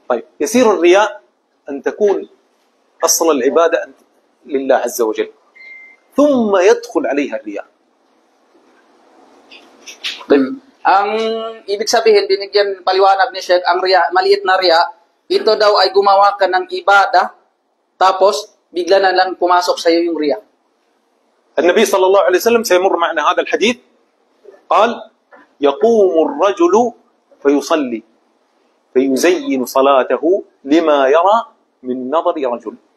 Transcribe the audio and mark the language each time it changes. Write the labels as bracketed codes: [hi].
[ar] طيب يسير الرياء أن تكون أصل العبادة لله عز وجل ثم يدخل عليها الرياء. [tl] Ang ibig sabihin, binigyan paliwanag ni Sheikh, ang riya, maliit na riya, ito daw ay gumawa ka ng ibada, tapos bigla na lang pumasok sa iyo yung riya. [ar] النبي صلى الله عليه وسلم سيمر معنا هذا الحديث قال يقوم الرجل فيصلي فيزين صلاته لما يرى من نظر رجل.